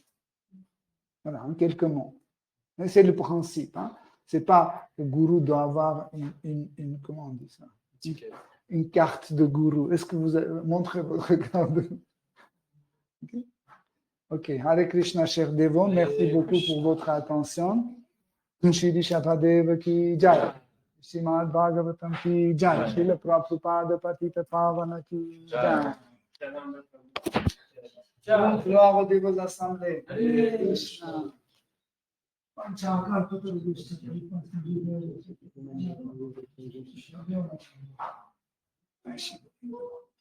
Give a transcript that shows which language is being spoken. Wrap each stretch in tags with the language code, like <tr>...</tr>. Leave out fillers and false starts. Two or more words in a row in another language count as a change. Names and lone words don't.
<fr>Voilà, en quelques mots. Mais c'est le principe. Hein. C'est pas le gourou doit avoir une comment on dit ça? Une carte de gourou. Est-ce que vous montrez votre carte de... Ok, Hare Krishna, cher Devo, merci beaucoup pour votre attention.</fr> <hi>श्री शदादेव की जय. श्रीमद् भागवतम् की जय। श्रील प्रभुपाद पतित पावन की जय.</hi> <fr>Gloire aux dévots assemblés. Hare Krishna. Merci.</fr>